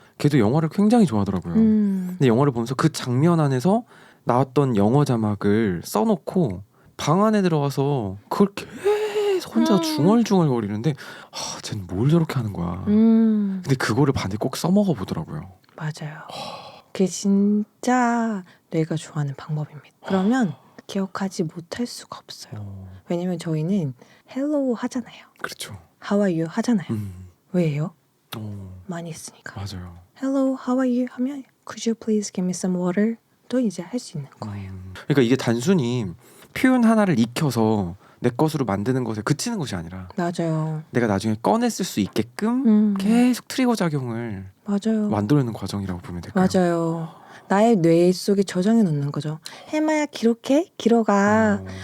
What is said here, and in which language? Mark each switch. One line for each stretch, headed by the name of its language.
Korean: 걔도 영화를 굉장히 좋아하더라고요. 근데 영화를 보면서 그 장면 안에서 나왔던 영어 자막을 써놓고 방 안에 들어가서 그걸 계속 혼자 중얼중얼 거리는데 쟤는 뭘 저렇게 하는 거야. 근데 그거를 반드시 꼭 써먹어 보더라고요. 맞아요. 그게 진짜 뇌가 좋아하는 방법입니다. 그러면 기억하지 못할 수가 없어요. 왜냐면 저희는 hello 하잖아요. 그렇죠.
English: how are you
Korean: 하잖아요. 왜요? 많이 했으니까. 맞아요.
English: hello, how are you
Korean: 하면
English: could you please give me some water?
Korean: 또 이제 할 수 있는 거예요. 그러니까 이게 단순히 표현 하나를 익혀서 내 것으로 만드는 것에 그치는 것이 아니라 맞아요. 내가 나중에 꺼냈을 수 있게끔 계속 트리거 작용을 맞아요. 만들어내는 과정이라고 보면 될까요? 맞아요. 나의 뇌 속에 저장해 놓는 거죠. 해마야 기록해? 기록아.